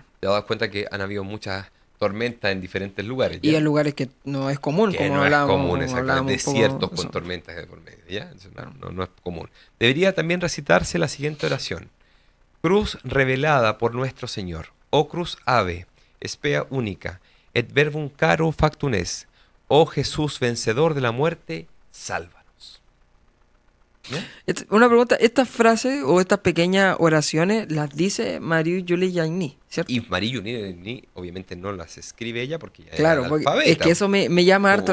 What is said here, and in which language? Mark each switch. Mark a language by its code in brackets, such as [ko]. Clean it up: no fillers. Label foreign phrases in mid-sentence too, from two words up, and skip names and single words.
[es] te das cuenta que han habido muchas tormentas en diferentes lugares, Y ¿ya? en lugares que no es común, Que como no es hablábamos, común, exactamente. hablábamos un poco Desiertos de con eso. tormentas de por medio, ¿ya? Eso Claro. no es común. Debería también recitarse la siguiente oración: cruz revelada por nuestro Señor, oh cruz [la] ave, spea [es] única, [la] et verbum caro factum est, [es] oh Jesús vencedor de la muerte, sálvanos. ¿Ya? Una pregunta, ¿estas frases o estas pequeñas oraciones las dice María Julie Jaini, cierto? Y María Giuliani obviamente no las escribe ella porque ella Claro, era porque analfabeta. es que eso me llama harto